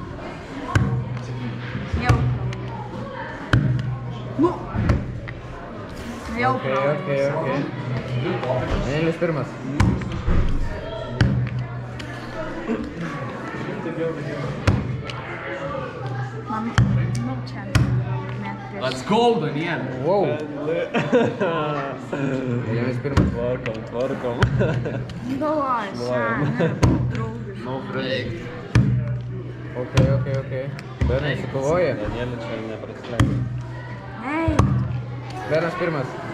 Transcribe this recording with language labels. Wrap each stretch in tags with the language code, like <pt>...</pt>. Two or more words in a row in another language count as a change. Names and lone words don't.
<lt>Jau. Nu. Jau. Ok. Danielis pirmas. Man, nu, čia.</lt> <en>Let's go, Daniel.</en> <lt>Wow. Danielis pirmas. Tvarkom. Galvoju, draugiškai.</lt> <en>No friendly.</en> <lt>Ok. Benai įsikovoja. Danielį čia neprasileidai. Ei. Benas pirmas.</lt>